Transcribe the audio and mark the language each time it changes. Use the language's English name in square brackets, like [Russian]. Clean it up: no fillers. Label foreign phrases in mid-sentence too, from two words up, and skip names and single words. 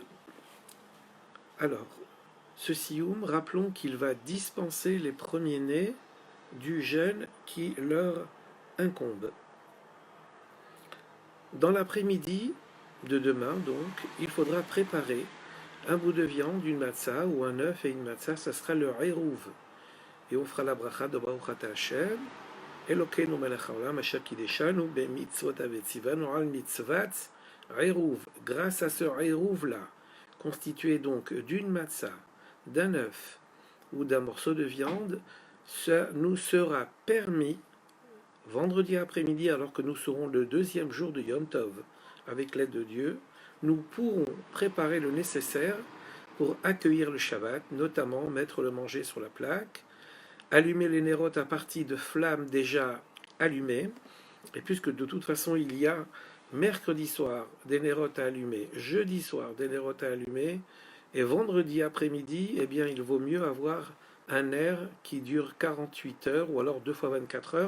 [French] Alors, ce sioum, rappelons qu'il va dispenser les premiers-nés du jeûne qui leur incombe. Dans l'après-midi de demain, donc, il faudra préparer un bout de viande, une matzah ou un œuf et une matzah. Ça sera le Eruv. Et on fera la bracha de [Hebrew] ברוך אתה השם, אלוקינו מלך העולם אשר קדשנו במצוות וציונו על מצוות עירוב. [French] Grâce à ce Eruv-là, constitué donc d'une matzah, d'un œuf ou d'un morceau de viande, ça nous sera permis, vendredi après-midi, alors que nous serons le deuxième jour de [Hebrew] יום טוב, [French] avec l'aide de Dieu, nous pourrons préparer le nécessaire pour accueillir le Shabbat, notamment mettre le manger sur la plaque, allumer les nérotes à partir de flammes déjà allumées, et puisque de toute façon il y a mercredi soir des nérotes à allumer, jeudi soir des nérotes à allumer, et vendredi après-midi, eh bien il vaut mieux avoir un air qui dure 48 heures, ou alors 2 fois 24 heures.